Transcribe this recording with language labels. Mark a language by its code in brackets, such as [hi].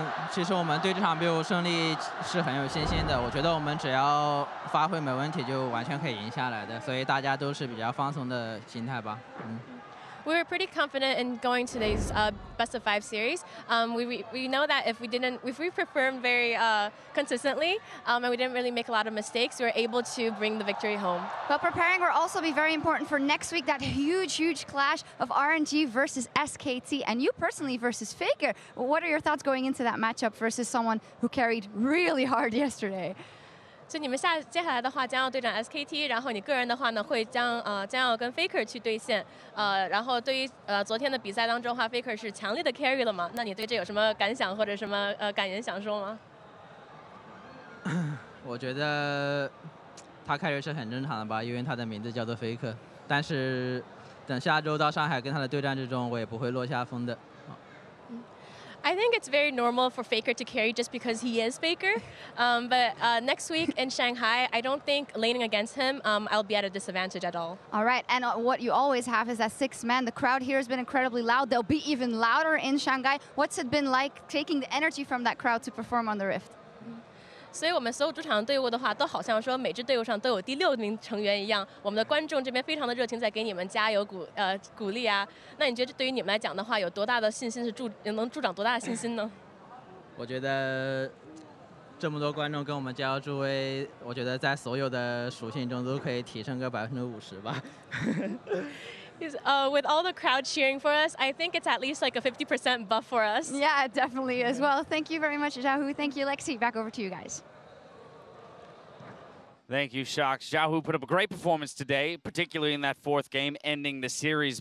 [zh] 其实我们对这场 BO5 胜利是很有信心的。我觉得我们只要发挥没问题，就完全可以赢下来的。所以大家都是比较放松的心态吧。 [en] We were pretty confident in going to today's best of 5 series. We know that if we performed very consistently and we didn't really make a lot of mistakes, we were able to bring the victory home. But preparing will also be very important for next week, that huge clash of RNG versus SKT, and you personally versus Faker. What are your thoughts going into that matchup versus someone who carried really hard yesterday? [zh] 所以你们接下来的话将要对战 SKT， 然后你个人的话呢会将要跟 Faker 去对线，然后对于昨天的比赛当中的话 ，Faker 是强烈的 carry 了嘛？那你对这有什么感想或者什么感言想说吗？我觉得他 carry 是很正常的吧，因为他的名字叫做 Faker。但是等下周到上海跟他的对战之中，我也不会落下风的。 [en] I think it's very normal for Faker to carry just because he is Faker. But next week in Shanghai, I don't think laning against him, I'll be at a disadvantage at all. All right, and what you always have is that 6-man. The crowd here has been incredibly loud. They'll be even louder in Shanghai. What's it been like taking the energy from that crowd to perform on the Rift? [zh] 所以我们所有主场队伍的话，都好像说每支队伍上都有第6名成员一样。我们的观众这边非常的热情，在给你们加油鼓励啊。那你觉得对于你们来讲的话，有多大的信心能助长多大的信心呢？我觉得这么多观众跟我们加油助威，我觉得在所有的属性中都可以提升个50%吧。 [en] With all the crowd cheering for us, I think it's at least like a 50% buff for us. Yeah, it definitely is. Well, thank you very much, Xiaohu. Thank you, Lexi. Back over to you guys. Thank you, Shox. Xiaohu put up a great performance today, particularly in that 4th game, ending the series.